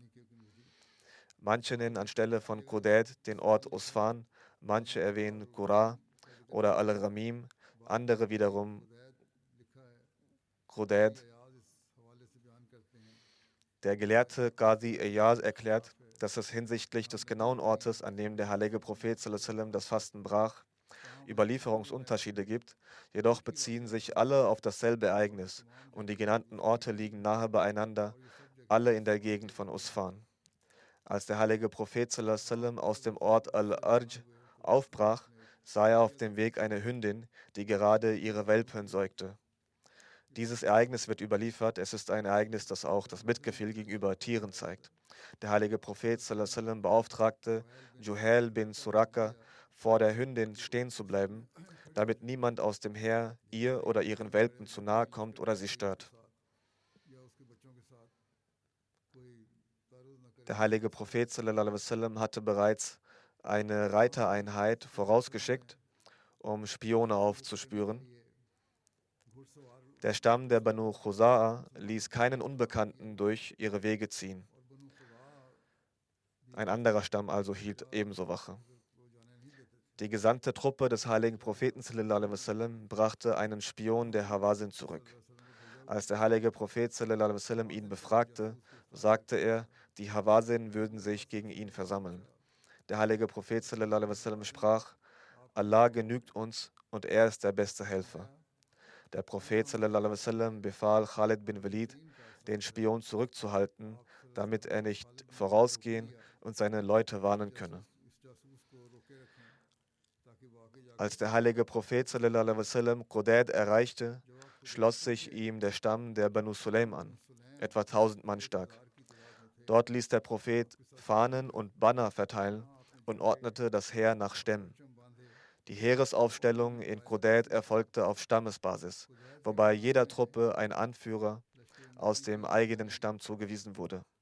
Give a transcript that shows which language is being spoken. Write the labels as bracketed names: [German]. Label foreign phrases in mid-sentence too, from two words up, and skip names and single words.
[German] Manche nennen anstelle von Qudayt den Ort Usfan, manche erwähnen Qura oder Al-Ramim, andere wiederum Qudayt. Der Gelehrte Qadi Iyaz erklärt, dass es hinsichtlich des genauen Ortes, an dem der heilige Prophet [Arabic] صلى الله عليه وسلم [German] das Fasten brach, Überlieferungsunterschiede gibt, jedoch beziehen sich alle auf dasselbe Ereignis und die genannten Orte liegen nahe beieinander, alle in der Gegend von Usfan. Als der heilige Prophet [Arabic] صلى الله عليه وسلم [German] aus dem Ort Al-Arj aufbrach, sah er auf dem Weg eine Hündin, die gerade ihre Welpen säugte. Dieses Ereignis wird überliefert. Es ist ein Ereignis, das auch das Mitgefühl gegenüber Tieren zeigt. Der heilige Prophet [Arabic] صلى الله عليه وسلم [German] beauftragte Juhail bin Suraka, vor der Hündin stehen zu bleiben, damit niemand aus dem Heer ihr oder ihren Welpen zu nahe kommt oder sie stört. Der heilige Prophet [Arabic] صلى الله عليه وسلم [German] hatte bereits eine Reitereinheit vorausgeschickt, um Spione aufzuspüren. Der Stamm der Banu Khuza'a ließ keinen Unbekannten durch ihre Wege ziehen. Ein anderer Stamm also hielt ebenso Wache. Die gesandte Truppe des heiligen Propheten [Arabic] صلى الله عليه وسلم [German] brachte einen Spion der Hawazin zurück. Als der heilige Prophet [Arabic] صلى الله عليه وسلم [German] ihn befragte, sagte er, die Hawazin würden sich gegen ihn versammeln. Der heilige Prophet [Arabic] صلى الله عليه وسلم [German] sprach, Allah genügt uns und er ist der beste Helfer. Der Prophet [Arabic] صلى الله عليه وسلم [German] befahl Khalid bin Walid, den Spion zurückzuhalten, damit er nicht vorausgehen und seine Leute warnen könne. Als der heilige Prophet [Arabic] صلى الله عليه وسلم [German] Qudayt erreichte, schloss sich ihm der Stamm der Banu Sulaim an, etwa 1000 Mann stark. Dort ließ der Prophet Fahnen und Banner verteilen und ordnete das Heer nach Stämmen. Die Heeresaufstellung in Qudayt erfolgte auf Stammesbasis, wobei jeder Truppe ein Anführer aus dem eigenen Stamm zugewiesen wurde.